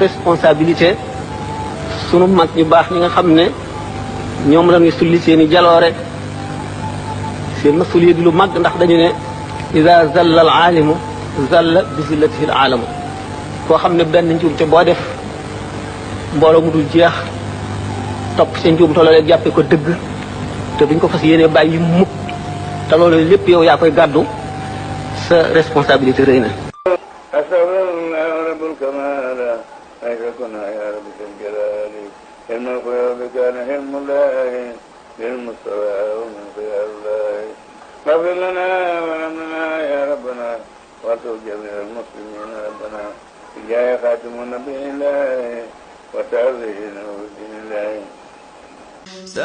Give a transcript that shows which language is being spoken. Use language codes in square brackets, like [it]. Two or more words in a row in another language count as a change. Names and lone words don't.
[wo] responsabilité sunu mag ñu baax ñi nga xam ne ñoom la ñuy sulli seen i jaloore seen masuliya di lu mag ndax dañu ne [ar] إذا زل العالم زل بزلته العالم [wo] koo xam ne benn njuumte boo def mbooloo mu dul jeex topp seen njuumte loolee jàppee ko dëgg te duñ ko fas yéene bàyyi mukk te loolu lépp yow yaa koy gàddu sa responsabilité rëy na [ar] أستغفرالله رب الكمال أشركنا يا رب ذي الجلال علم الغيوب كان علم الله للمستوى ومن خيار الله اغفر لنا ولمنا يا ربنا وارزق جميع المسلمين ربنا بجاه خاتم النبي الله وتعظيم دين الله